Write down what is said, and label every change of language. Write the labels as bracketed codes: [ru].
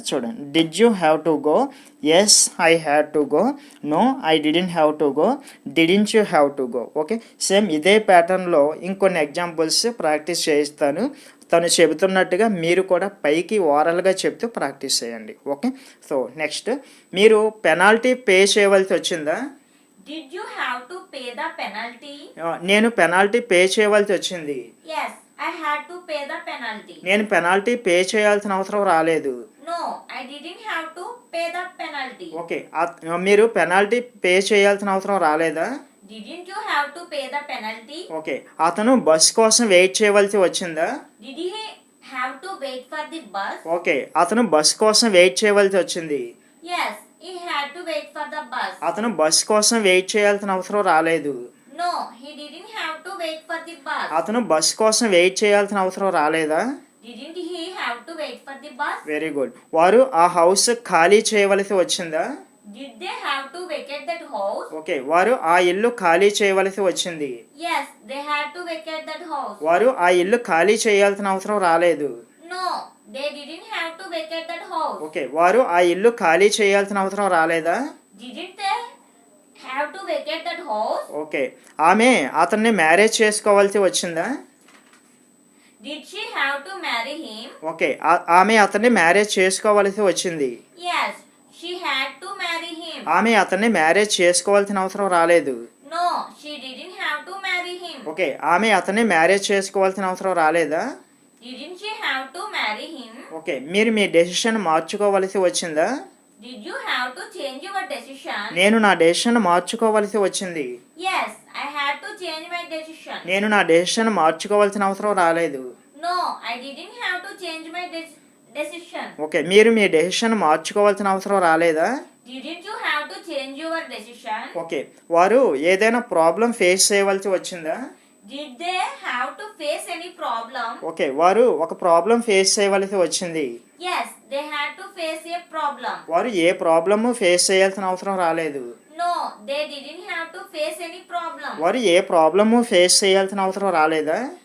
[te] చూడండి, [en] Did you have to go, yes I had to go, no I didn't have to go, didn't you have to go. [te] Okay, same ఇదే ప్యాటర్న్లో ఇంకొన్ని examples practice చేయిస్తాను. తను చెబుతున్నట్టుగా మీరు కూడా పైకి ఓరల్గా చెప్తూ ప్రాక్టీస్ చేయండి. ఓకే, సో నెక్స్ట్, మీరు పెనాల్టీ పే చేయవలసి వచ్చిందా. [en] Did you have to pay the penalty? [te] నేను పెనాల్టీ పే చేయవలసి వచ్చింది. [en] Yes, I had to pay the penalty. [te] నేను పెనాల్టీ పే చేయాల్సిన అవసరం రాలేదు. [en] No, I didn't have to pay the penalty. [te] Okay, మీరు పెనాల్టీ పే చేయాల్సిన అవసరం రాలేదా. [en] Didn't you have to pay the penalty? [te] Okay, అతను బస్ కోసం వెయిట్ చేయవలసి వచ్చిందా. [en] Did he have to wait for the bus? [te] Okay, అతను బస్ కోసం వెయిట్ చేయవలసి వచ్చింది. [en] Yes, he had to wait for the bus. [te] అతను బస్ కోసం వెయిట్ చేయాల్సిన అవసరం రాలేదు. [en] No, he didn't have to wait for the bus. [te] అతను బస్ కోసం వెయిట్ చేయాల్సిన అవసరం రాలేదా. [en] Didn't he have to wait for the bus? Very good. [te] వారు ఆ హౌస్ ఖాళీ చేయవలసి వచ్చిందా. [en] Did they have to vacate that house? [te] Okay, వారు ఆ ఇల్లు ఖాళీ చేయవలసి వచ్చింది. [en] Yes, they had to vacate that house. [te] వారు ఆ ఇల్లు ఖాళీ చేయాల్సిన అవసరం రాలేదు. [en] No, they didn't have to vacate that house. [te] Okay, వారు ఆ ఇల్లు ఖాళీ చేయాల్సిన అవసరం రాలేదా. [en] Didn't they have to vacate that house? [te] Okay, ఆమె అతన్ని మ్యారేజ్ చేసుకోవాల్సి వచ్చిందా. [en] Did she have to marry him? [te] Okay, ఆమె అతన్ని మ్యారేజ్ చేసుకోవాల్సి వచ్చింది. [en] Yes, she had to marry him. [te] ఆమె అతన్ని మ్యారేజ్ చేసుకోవాల్సిన అవసరం రాలేదు. [en] No, she didn't have to marry him. [te] Okay, ఆమె అతన్ని మ్యారేజ్ చేసుకోవాల్సిన అవసరం రాలేదా. [en] Didn't she have to marry him? [te] Okay, మీరు మీ డెసిషన్ మార్చుకోవాల్సి వచ్చిందా. [en] Did you have to change your decision? [te] నేను నా డెసిషన్ మార్చుకోవాల్సి వచ్చింది. [en] Yes, I had to change my decision. [te] నేను నా డెసిషన్ మార్చుకోవాల్సిన అవసరం రాలేదు. [en] No, I didn't have to change my decision. [te] Okay, మీరు మీ డెసిషన్ మార్చుకోవాల్సిన అవసరం రాలేదా? [en] Didn't you have to change your decision? [te] Okay, వారు ఏదైనా ప్రాబ్లం ఫేస్ చేయవలసి వచ్చిందా? [en] Did they have to face any problem? [te] Okay, వారు ఒక ప్రాబ్లం ఫేస్ చేయవలసి వచ్చింది. [en] Yes, they had to face a problem. [te] వారు ఏ ప్రాబ్లము ఫేస్ చేయాల్సిన అవసరం రాలేదు. [en] No, they didn't have to face any problem. [te] వారు ఏ ప్రాబ్లము ఫేస్ చేయాల్సిన అవసరం రాలేదా?